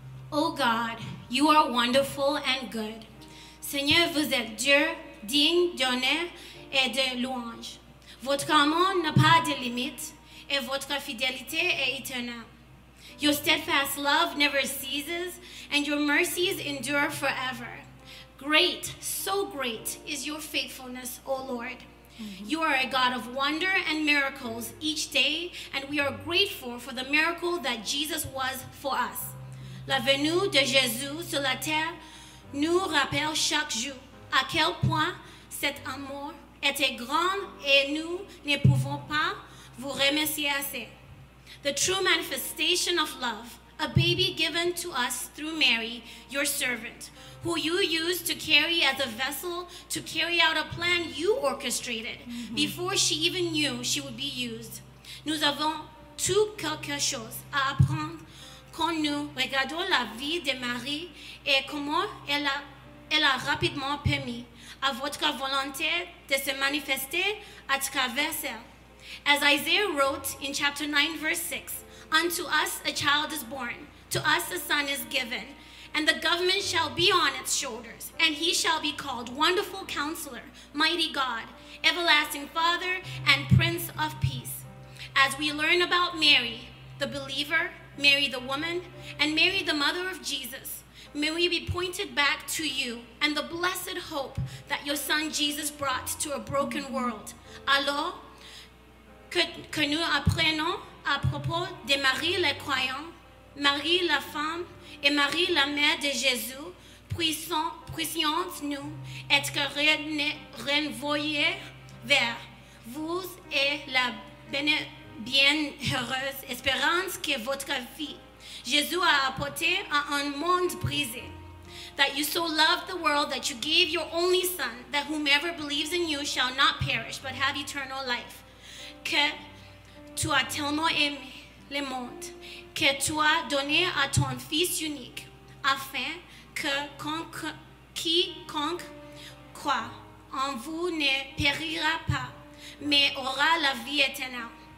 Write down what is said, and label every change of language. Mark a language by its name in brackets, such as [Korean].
[English] Oh God, you are wonderful and good. [French] Seigneur, vous êtes Dieu, digne d'honneur et de louange. Votre amour n'a pas de limite et votre fidélité est éternelle. [English] Your steadfast love never ceases and your mercies endure forever. Great, so great is your faithfulness, O Lord. You are a God of wonder and miracles each day, and we are grateful for the miracle that Jesus was for us. [French] La venue de Jésus sur la terre nous rappelle chaque jour à quel point cet amour était grand et nous ne pouvons pas vous remercier assez. [English] The true manifestation of love, a baby given to us through Mary, your servant, who you used to carry as a vessel to carry out a plan you orchestrated before she even knew she would be used. [French] Nous avons tout quelque chose à apprendre quand nous regardons la vie de Marie et comment elle a rapidement permis à votre volonté de se manifester à travers elle. [English] As Isaiah wrote in chapter 9, verse 6, "Unto us a child is born, to us a son is given, and the government shall be on its shoulders, and he shall be called Wonderful Counselor, Mighty God, Everlasting Father, and Prince of Peace." As we learn about Mary, the believer, Mary the woman, and Mary the mother of Jesus, may we be pointed back to you and the blessed hope that your son Jesus brought to a broken world. [French] Alors que nous apprenons à propos de Marie le croyant, Marie la femme et Marie la mère de Jésus, puissions-nous être renvoyés vers vous et la bienheureuse espérance que votre vie, Jésus a apporté à un monde brisé. [English] That you so loved the world that you gave your only Son, that whomever believes in you shall not perish but have eternal life. [French] Que tu as tellement aimé le monde, que tu as donné à ton Fils unique, afin que quiconque croit en vous ne périra pas, mais aura la vie éternelle.